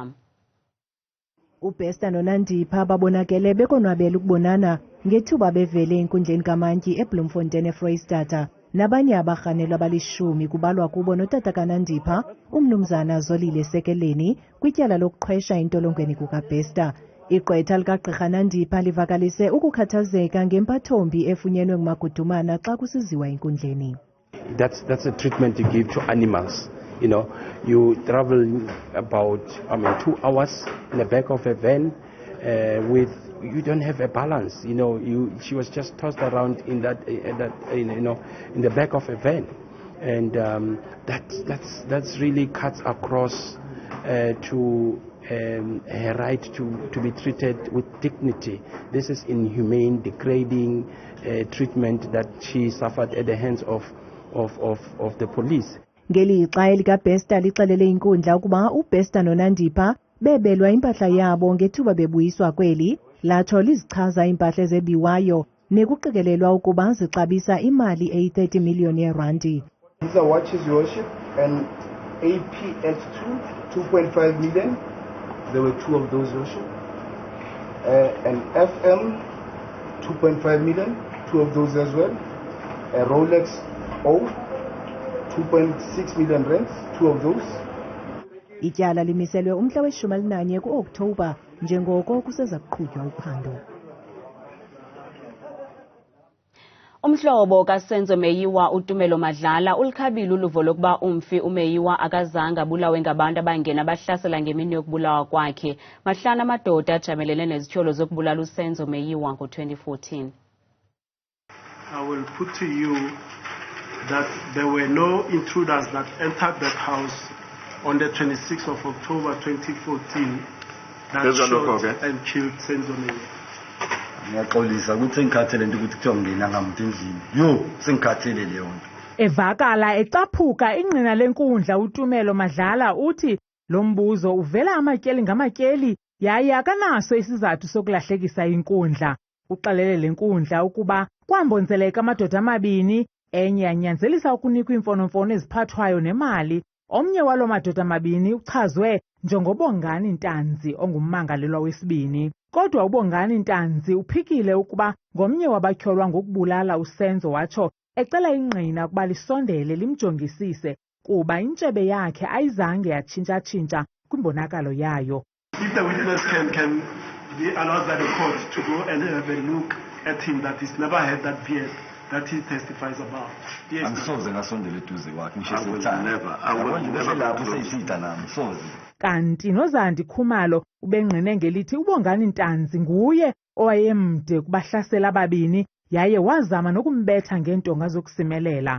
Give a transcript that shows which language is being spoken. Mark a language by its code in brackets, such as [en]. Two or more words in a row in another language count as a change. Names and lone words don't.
[xh] uBester noNandipha babonakele bekonwabela ukubonana ngethuba bevele enkundleni kamantyi eBloemfontein eFreystata nabanye abarhanelwa abalishumi kubalwa kubo notata kaNandipha umnumzana Zolile Sekeleni kwityala lokuqhwesha entolongweni kukaBester. Igqwetha likagqirha Nandipha livakalise ukukhathazeka ngempathombi efunyenwe nguMagudumana xa kusiziwa enkundleni. [en] That's a treatment you give to animals. You travel about 2 hours in the back of a van you don't have a balance. She was just tossed around in in the back of a van, and that's really cuts across to her right to be treated with dignity. This is inhumane, degrading treatment that she suffered at the hands of the police. [xh] Ngelixa lika-Bester lixelele inkundla ukuba uBester noNandipha bebelwa impahla yabo ngethuba bebuyiswa kweli, latsho lizichaza impahla ezebiwayo nekuqikelelwa ukuba zixabisa imali eyi-30 million yeerandi. [en] These are watches, Your Worship, and APS2, 2.5 million. There were 2 of those, Your Worship. And FM, 2.5 million, 2 of those as well. A Rolex O, 2.6 million rands, 2 of those. [xh] Ityala limiselwe umhla we-11 ku-Okthobha njengoko kuseza kuqhutywa uphando. Umhlobo kaSenzo Meyiwa uTumelo Madlala ulikhabile uluvo lokuba umfi uMeyiwa akazange abulawe ngabantu abangena bahlasela ngemini yokubulawa kwakhe. Mahlana amadoda ajamelene nezityholo zokubulala uSenzo Meyiwa ngo-2014. [en] I will put to you that there were no intruders that entered that house on the 26th of October 2014 that shot and killed Senzo Meyiwa. [zu] Ngiyaxolisa ukuthi sengikhathele into ukuthi kuthiwa ngena ngamuntu endlini. Yo, sengikhathele leyo nto. [xh] Evakala ecaphuka ingqina lenkundla uTumelo Madlala uthi lo mbuzo uvela amatyeli ngamatyeli yaye akanaso isizathu sokulahlekisa inkundla. Uxelele lenkundla ukuba kwambonzeleka amadoda amabini, enye yanyanzelisa ukunikwa imfonomfono eziphathwayo nemali. Omnye walo madoda amabini uchazwe njengobongani Ntanzi ongummangalelwa wesibini. Kodwa ubongani Ntanzi uphikile ukuba ngomnye wabatyholwa ngokubulala uSenzo, watsho ecela ingqina ukuba lisondele limjongisise kuba intshebe yakhe ayizange yatshintsha-tshintsha kwimbonakalo yayo. [en] If the witness can be allowed by the court to go and have a look at him that he's never had that beard that he testifies about. Yes, [zu] Angisoze ngasondela eduze kwakhe [xh] kanti noZandi Khumalo ubengqine ngelithi ubongani Ntanzi nguye owayemde kubahlasela ababini yaye wazama nokumbetha ngentonga zokusimelela.